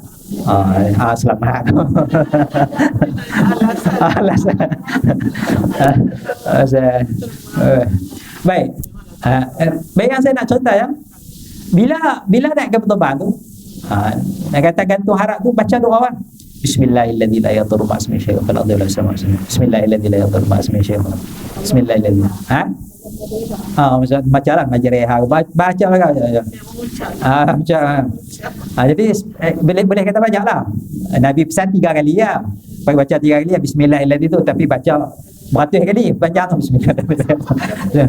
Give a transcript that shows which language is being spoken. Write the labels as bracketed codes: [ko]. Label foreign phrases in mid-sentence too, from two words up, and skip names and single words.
[ms] Selamat. Alasan. Baik. Baik, yang saya nak contoh, ya. Bila naik kapal terbang tu, nak kata gantung harap tu, baca doa awal. [ar] بسم الله الرحمن الرحيم. لا يضر مع اسمه شيء في الأرض ولا في السماء. بسم الله الرحمن الرحيم. لا يضر مع اسمه شيء. بسم الله الرحمن الرحيم. [ms] Baca lah majreha, baca lah kan. Baca. Jadi boleh kata banyak lah. Nabi pesan 3 kali ya. Baca 3 kali ya bismillahirrahmanirrahim itu, tapi baca beratus kali panjang bismillahirrahmanirrahim.